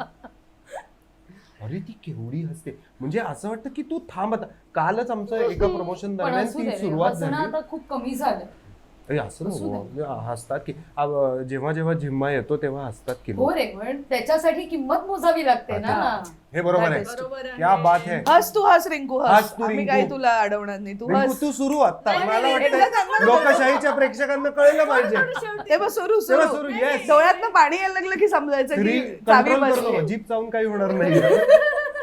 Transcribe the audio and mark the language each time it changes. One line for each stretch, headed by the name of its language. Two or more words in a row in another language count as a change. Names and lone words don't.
Marathi: अरे ती केवढी हसते, म्हणजे असं वाटतं की तू थांब आता. कालच आमचं एका प्रमोशन पण दरम्यान असू ती दे रे, सुरुवात हसणं झाली. आता खूप कमी झालं. अरे असं नको, हसतात की जेव्हा जेव्हा झिम्मा येतो तेव्हा हसतात की हो रे, पण त्याच्यासाठी किंमत मोजावी लागते ना. हे बरोबर आहे.
Hindi: क्या बात है.
Marathi: हस तू, हस रिंकू, हस हस. तू, आम्ही रिंकू. काही तुला अडवणार नाही. तू रिंकू हस. तू सुरू आता. मला एकदा वाटतं त्यांना लोकशाहीच्या प्रेक्षकांना कळलं पाहिजे. तेव्हा सुरू तेव्हा सुरू सुरू, yes. डोळ्यातनं पाणी यायला लागलं की समजायचं की चावी कंट्रोल बसली. करतो, जीप चावून काही होणार नाही.